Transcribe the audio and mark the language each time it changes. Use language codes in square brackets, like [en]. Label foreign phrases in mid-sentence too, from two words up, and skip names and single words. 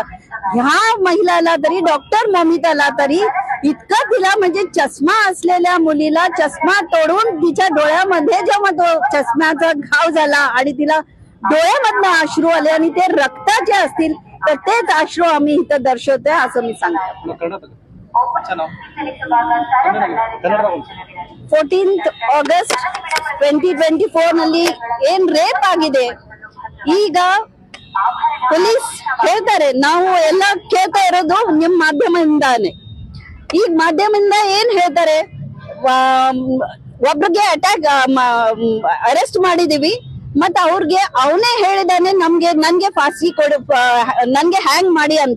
[mr] ह्या महिलाला तरी डॉक्टर मोमिताला तरी इतकं तिला म्हणजे चष्मा असलेल्या मुलीला चष्मा तोडून तिच्या डोळ्यामध्ये जेव्हा तो चष्म्याचा घाव झाला आणि तिला डोळ्यामधनं अश्रू आले आणि ते रक्ताचे असतील तर तेच अश्रू आम्ही इथं दर्शवतोय असं मी सांगतो. [kn] 14th August 2024 ನಲ್ಲಿ ಏನ್ ರೇಪ್ ಆಗಿದೆ. ಈಗ ಪೊಲೀಸ್ ಹೇಳ್ತಾರೆ ನಾವು ಎಲ್ಲ ಕೇಳ್ತಾ ಇರೋದು ನಿಮ್ ಮಾಧ್ಯಮದಿಂದಾನೆ. ಈಗ ಮಾಧ್ಯಮದಿಂದ ಏನ್ ಹೇಳ್ತಾರೆ, ಒಬ್ರಿಗೆ ಅರೆಸ್ಟ್ ಮಾಡಿದೀವಿ ಮತ್ತೆ ಅವ್ರಿಗೆ ಅವನೇ ಹೇಳಿದಾನೆ ನನ್ಗೆ ಫಾಸಿ ಕೊಡು, ನನ್ಗೆ ಹ್ಯಾಂಗ್ ಮಾಡಿ ಅಂತ.